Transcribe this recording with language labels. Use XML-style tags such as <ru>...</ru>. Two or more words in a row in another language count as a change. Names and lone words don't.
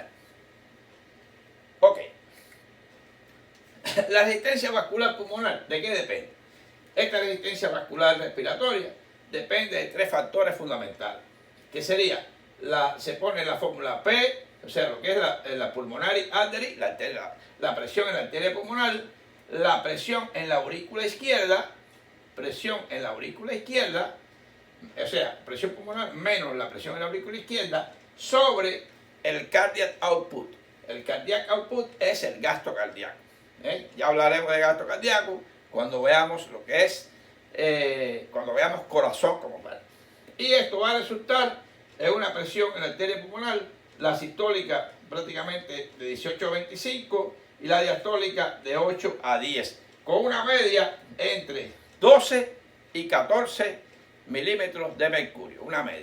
<es>Ok. La resistencia vascular pulmonar, ¿de qué depende? Esta resistencia vascular respiratoria depende de tres factores fundamentales, que sería, se pone la fórmula P, o sea, lo que es la</es> <en>pulmonary artery,</en> <es>la presión en la arteria pulmonar, la presión en la aurícula izquierda, o sea, presión pulmonar menos la presión en la aurícula izquierda sobre el</es> <en>cardiac output.</en> <es>El</es> <en>cardiac output</en> <es>es el gasto cardíaco. Ya hablaremos de gasto cardíaco cuando veamos lo que es, cuando veamos corazón como tal. Y esto va a resultar en una presión en la arteria pulmonar, la sistólica prácticamente de 18 a 25 y la diastólica de 8 a 10, con una media entre 12 y 14 milímetros de mercurio, una media.</es>